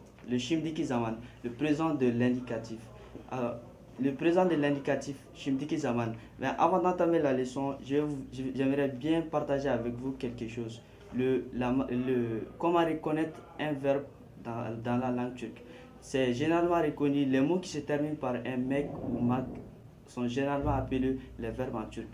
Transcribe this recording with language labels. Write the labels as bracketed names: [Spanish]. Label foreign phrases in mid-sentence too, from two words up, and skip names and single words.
[Turkish] le şimdiki zaman, [French] le présent de l'indicatif. Alors, le présent de l'indicatif, [Turkish] şimdiki zaman. [French] Mais avant d'entamer la leçon, j'aimerais bien partager avec vous quelque chose. Comment reconnaître un verbe dans la langue turque. C'est généralement reconnu, les mots qui se terminent par un mec ou mak sont généralement appelés les verbes en turc.